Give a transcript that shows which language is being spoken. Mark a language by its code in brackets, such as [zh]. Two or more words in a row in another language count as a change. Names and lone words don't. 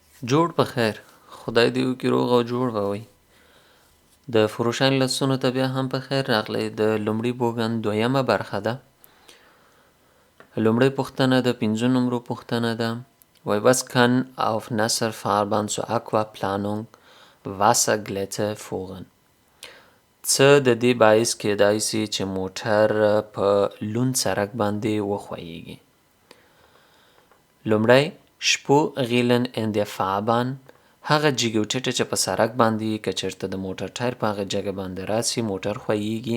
[ps] جوړ په خیر. خدای دې وکړي روغ او جوړ به وئ. د فروشان لسونو ته بیا هم په خیر راغلی. د لومړي بوګن دویمه برخه ده. لومړی پوښتنه د 5 نمرو پوښتنه ده. [de] وای was kann auf Nasserfahrbahn zur Aquaplanung Wasserglätte führen؟ [ps] څه د دې باعث کېدای سي چې موټر په لوند سړک باندې وښویېږي؟ [de] لومړی Spurrillen in der Fahrbahn، [ps] هغه جګې او ټیټه چې په سړک باندې که چېرته د موټر ټایر په هغه جګه باندې راسي موټر ښویېږي.